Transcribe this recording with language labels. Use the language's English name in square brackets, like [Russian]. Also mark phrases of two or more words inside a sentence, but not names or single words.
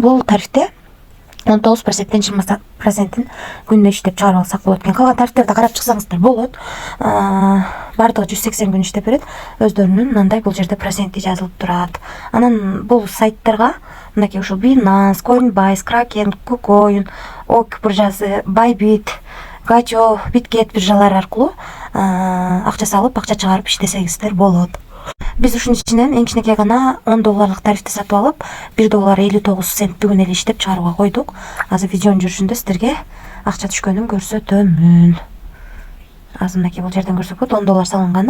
[Kyrgyz] Бул тарифте 19%тен 20%тин күндө иштеп чыгарып алсак болот экен. Калган тарифтерди карап чыксаңыздар болот. Бардыгы 180 күн иштеп берет. Өздөрүнүн мындай бул жерде проценти жазылып турат. Анан бул сайттарга мынакей ушул Binance, Coinbase, Kraken, KuCoin, Ok биржасы, Bybit, Gacho, Bitget биржалары аркылуу акча салып, акча чыгарып иштесеңиздер болот. Биз ушунун ичинен эң кичинекей гана $10 тарифти сатып алып, $1.59 бүгүн эле иштеп чыгарууга койдук. Азыр видеонун жүрүшүндө сиздерге акча түшкөнүн көрсөтөмүн. Азыр мынакей бул жерден көрсөк болот, $10 салынганы.